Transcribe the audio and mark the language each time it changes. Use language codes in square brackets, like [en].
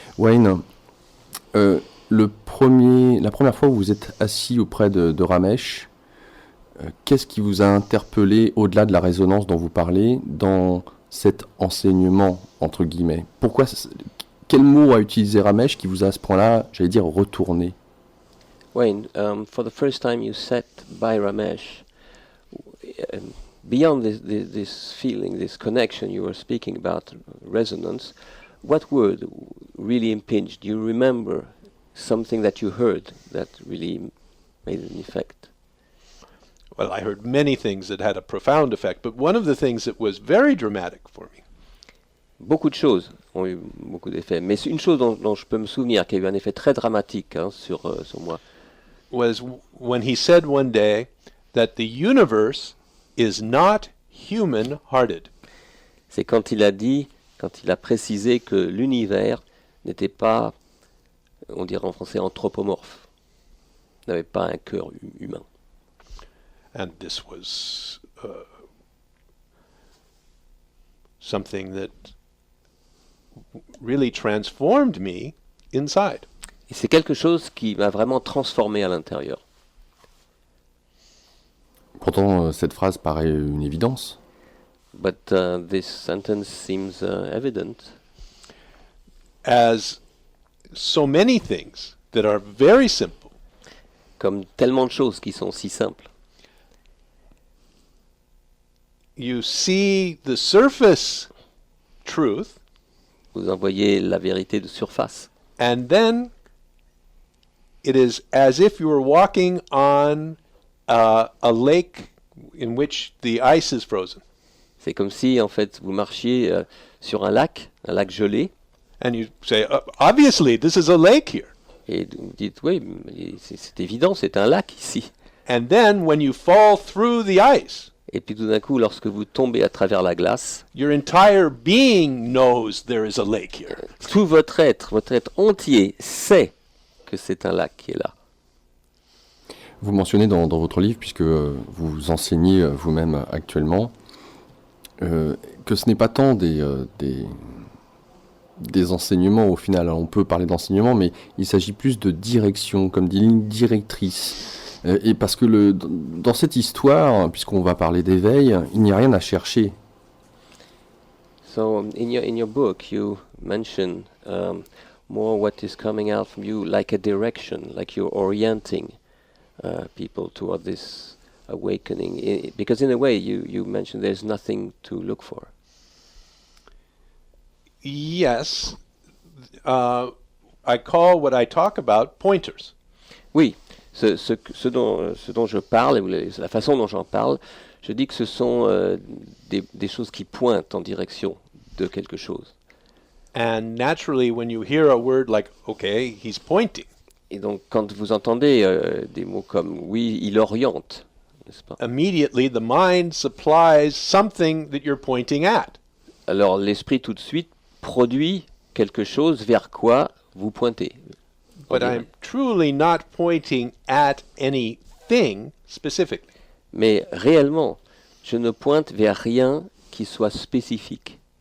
[fr] Wayne, la première fois où vous êtes assis auprès de Ramesh, qu'est-ce qui vous a interpellé au-delà de la résonance dont vous parlez dans cet enseignement, entre guillemets? Quel mot a utilisé Ramesh qui vous a à ce point-là, j'allais dire, retourné? [en] Wayne, for the first time you sat by Ramesh, beyond this feeling, this connection you were speaking about, resonance, what word really impinged? Do you remember something that you heard that really made an effect? Well, I heard many things that had a profound effect, but one of the things that was very dramatic for me [fr] Beaucoup de choses ont eu beaucoup d'effets, mais une chose dont je peux me souvenir qui a eu un effet très dramatique sur moi, [en] was when he said one day that the universe is not human-hearted. [fr] c'est quand il a précisé que l'univers n'était pas, on dirait en français, anthropomorphe, n'avait pas un cœur humain. [en] And this was something that really transformed me inside. [fr] Et c'est quelque chose qui m'a vraiment transformé à l'intérieur. Pourtant, cette phrase paraît une évidence. [en] But this sentence seems evident. As so many things that are very simple, [fr] Comme tellement de choses qui sont si simples. [en] you see the surface truth, [fr] Vous en voyez la vérité de surface. [en] and then it is as if you were walking on a lake in which the ice is frozen. [fr] C'est comme si, en fait, vous marchiez sur un lac gelé, [en] And you say, obviously, this is a lake here. [fr] et vous dites, oui, mais c'est évident, c'est un lac ici. [en] And then when you fall through the ice, [fr] Et puis tout d'un coup, lorsque vous tombez à travers la glace, [en] your entire being knows there is a lake here. [fr] tout votre être entier sait que c'est un lac qui est là. Vous mentionnez dans votre livre, puisque vous enseignez vous-même actuellement, que ce n'est pas tant des enseignements au final. Alors, on peut parler d'enseignement, mais il s'agit plus de direction, comme des lignes directrices. Et parce que dans cette histoire, puisqu'on va parler d'éveil, il n'y a rien à chercher. [en] So in your book, you mention more what is coming out from you like a direction, like you're orienting people toward this awakening. Because in a way, you mentioned there's nothing to look for. Yes, I call what I talk about pointers. [fr] Oui, ce dont je parle, et la façon dont j'en parle, je dis que ce sont des choses qui pointent en direction de quelque chose. [en] And naturally, when you hear a word like, okay, he's pointing, [fr] Et donc, quand vous entendez des mots comme « oui, il oriente », n'est-ce pas? [en] immediately the mind supplies something that you're pointing at. [fr] Alors, l'esprit tout de suite produit quelque chose vers quoi vous pointez. [en] But I'm truly not pointing at anything specifically. [fr] Mais réellement, je ne pointe vers rien qui soit spécifique.